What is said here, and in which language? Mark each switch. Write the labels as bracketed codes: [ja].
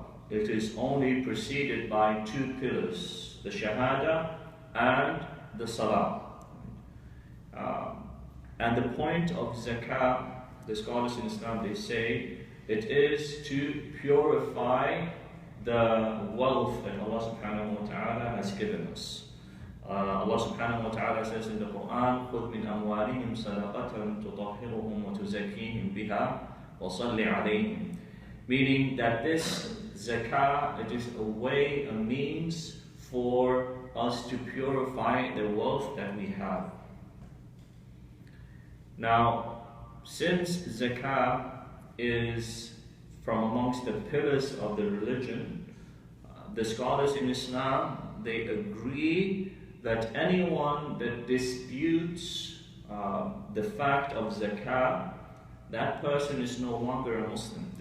[en] It is only preceded by two pillars, the shahada and the salah. And the point of zakat, the scholars in Islam, they say, it is to purify the wealth that Allah subhanahu wa ta'ala has given us. [ar] Allah subhanahu wa ta'ala says in the Quran, خُذْ مِنْ أَمْوَالِهِمْ صَدَقَةً تُطَهِّرُهُمْ وَتُزَكِّيهِمْ بِهَا وَصَلِّ عَلَيْهِمْ. [en] Meaning that this zakah, it is a way, a means for us to purify the wealth that we have. Now, since zakah is from amongst the pillars of the religion, the scholars in Islam, they agree that anyone that disputes the fact of zakah, that person is no longer a Muslim.